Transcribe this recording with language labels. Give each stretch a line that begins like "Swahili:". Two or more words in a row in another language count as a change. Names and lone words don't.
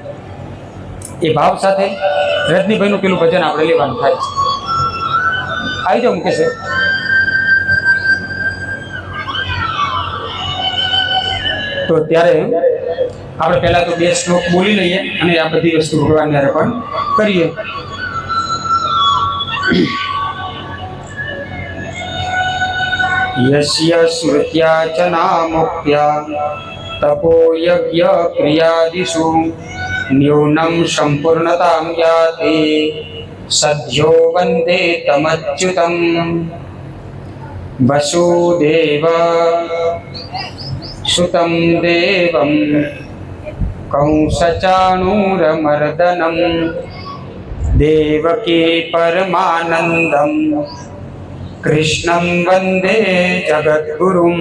Gujarati: એ ભાવ સાથે રજનીભાઈનું પેલું ભજન આપણે લેવાનું થાય છે. આવી જાઓ મુકેશ. તો ત્યારે આપણે પહેલા તો 2 શ્લોક બોલી લઈએ અને આ બધી વસ્તુ ભગવાનને અર્પણ કરીએ.
Sanskrit: यस्य श्रुत्या च नामुक्त्या तपो यज्ञ क्रियादिषु न्यूनं सम्पूर्णतां याति सद्यो वन्दे तमच्युतम्. વસુદેવ સુતમ દેવમ કંસચાણૂરમર્દનમ દેવકી પરમાનંદમ કૃષ્ણમ વંદે જગદ્ગુરુમ.